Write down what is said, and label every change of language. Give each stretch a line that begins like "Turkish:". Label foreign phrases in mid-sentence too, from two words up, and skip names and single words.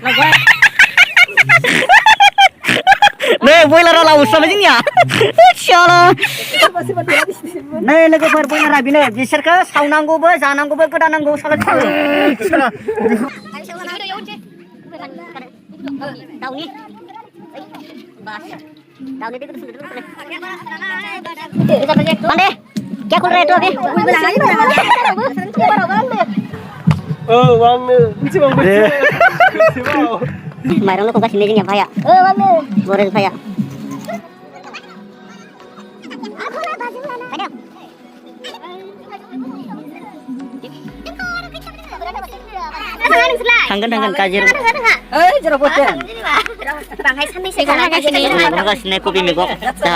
Bodo: नै बयलारा लावसाबाय जोंनिया नै लोगोफोर बयलारा बेनो बिसोरखौ सावनांगौबो जानांगौबो गोदानांगौ सालाद दाउनि दाउनि दै गुदुं माने
Hindi: क्या खोल रहा है तू अभी
Bodo: माइरं लखबगासिनो जोंनिया भाया बरेल भाया थांगोन काजिरङा ओइ जेरावबोथो बांहाय साननैसो गालागासिनो कबि मैगं दा